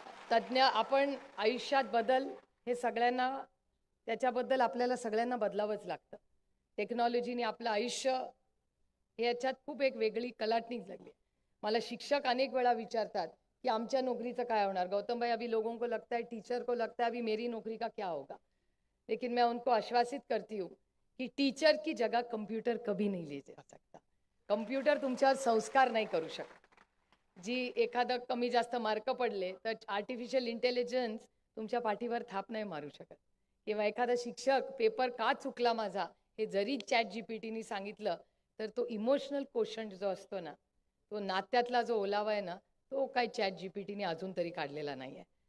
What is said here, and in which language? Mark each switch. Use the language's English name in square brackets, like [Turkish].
[Marathi] तज्ज्ञ आपण आयुष्यात बदल हे सगळ्यांना त्याच्याबद्दल आपल्याला सगळ्यांना बदलावंच लागतं. टेक्नॉलॉजीने आपलं आयुष्य हे याच्यात खूप एक वेगळी कलाटणी लागली. मला शिक्षक अनेक वेळा विचारतात कि आमच्या नौकरीचं काय होणार. [Hindi] गौतम भाई अभी लोगों को लगता है टीचर को लगता है अभी मेरी नौकरी का क्या होगा. लेकिन मैं उनको आश्वासित करती हूँ कि टीचर की जगह कंप्यूटर कभी नहीं ले जा सकता. [Marathi] कंप्यूटर तुमच्यावर संस्कार नाही करू शकत. जी एखादं कमी जास्त मार्क पडले तर आर्टिफिशियल इंटेलिजन्स तुमच्या पाठीवर थाप नाही मारू शकत. किंवा एखादा शिक्षक पेपर का चुकला माझा हे जरी ChatGPTनी सांगितलं तर तो इमोशनल क्वेश्चन जो असतो ना तो नात्यातला जो ओलावा आहे ना तो काही ChatGPTने अजून तरी काढलेला नाही आहे.